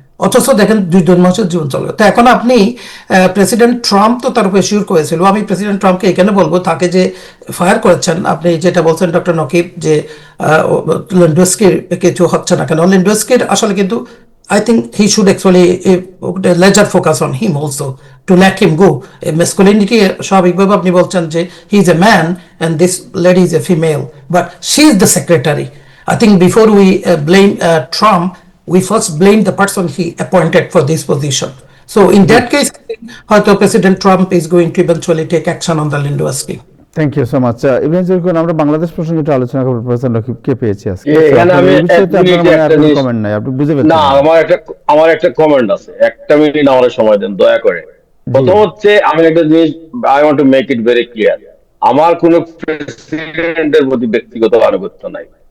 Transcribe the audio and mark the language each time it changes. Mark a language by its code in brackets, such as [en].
[bn] অথচ দেখেন 2 জন মানুষের জীবন চলে গেল। তো এখন আপনি প্রেসিডেন্ট ট্রাম্প তো তার উপরে শিওর করেছিল। আমি প্রেসিডেন্ট ট্রাম্পকে এখানে বলবো, তাকে যে ফায়ার করেছেন, আপনি যেটা বলছেন ডক্টর নকিব, যে লিন্ডস্কির কিছু হচ্ছে না কেন, লিন্ডস্কির আসলে কিন্তু [en] I think he should actually ledger focus on him also, to let him go. Masculinity, [bn] স্বাভাবিকভাবে আপনি বলছেন যে [en] he is a man and this lady is a female, but she is the secretary. I think before we blame Trump, we first blame the person he appointed for this position. So in that case, হয়তো President Trump is going to eventually take action on the Lindowski. Thank you so much. [bn] আমরা বাংলাদেশ প্রসঙ্গে একটু আলোচনা করব। Professor নকিবকে পেয়েছি আজকে। এখানে আমি কমেন্ট নাই, আপনি বুঝে পেয়েছেন? না, আমার একটা কমেন্ট আছে, 1 মিনিট আমার সময় দেন দয়া করে। প্রথম হচ্ছে, আমি একটা জিনিস [en] I want to make it very clear, [bn] আমার কোন প্রেসিডেন্টের প্রতি ব্যক্তিগত আনুগত্য নাই।